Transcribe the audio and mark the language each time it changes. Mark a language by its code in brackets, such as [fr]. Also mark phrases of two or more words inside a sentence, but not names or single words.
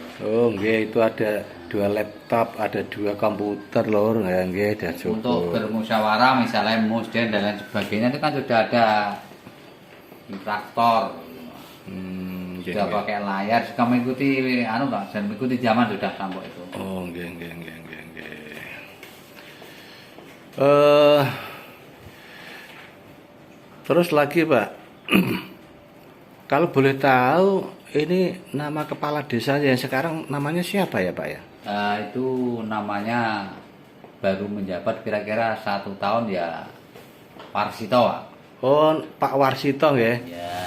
[id] Oh, nggih, itu ada 2 laptop, ada 2 komputer, Lur. Ya, nggih, sudah cukup. Untuk bermusyawarah misalnya musden dan lain sebagainya itu kan sudah ada traktor, Nggih, sudah nggih. pakai layar, sudah mengikuti Pak, dan mengikuti zaman sudah sampai itu. [jv] Oh, nggih, nggih, nggih, nggih, nggih. [id] Terus lagi, Pak. Kalau boleh tahu, ini nama kepala desa yang sekarang namanya siapa ya, Pak ya? Itu namanya baru menjabat kira-kira 1 tahun ya, Parsito Pak. Oh, Pak Warsito ya. Ya.